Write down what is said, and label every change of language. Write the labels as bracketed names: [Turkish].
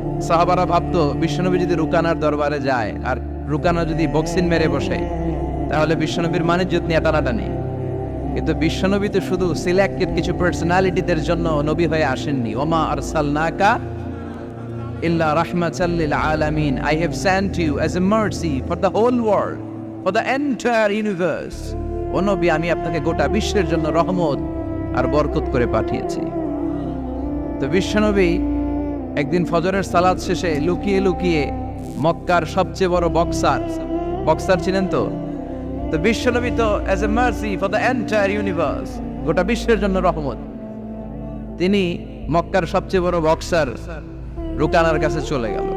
[Bangla] সাহাবারা ভাবতো বিশ্বনবী যদি রুকানার দরবারে যায় আর রুকানা যদি বক্সিন মেরে বসে, তাহলে বিশ্বনবীর মানিজ্যত নিয়ে টানাটানি। কিন্তু বিশ্বনবী তো শুধু সিলেক্টেড কিছু পার্সোনালিটিদের জন্য নবী হয়ে আসেননি। [Arabic] ওমা আরসালনাকা ইল্লা রাহমাতাল লিল আলামিন। [English] I have sent you as a mercy for the whole world, for the entire universe. [Bangla] ও নবী, আমি আপনাকে গোটা বিশ্বের জন্য রহমত আর বরকত করে পাঠিয়েছি। তো বিশ্বনবী একদিন ফজরের সালাত শেষে লুকিয়ে লুকিয়ে মক্কার সবচেয়ে বড় বক্সার ছিলেন তো বিশ্বনবী তো [English] as a mercy for the entire universe, [Bangla] গোটা বিশ্বের জন্য রহমত, তিনি মক্কার সবচেয়ে বড় বক্সার রুকানার কাছে চলে গেল।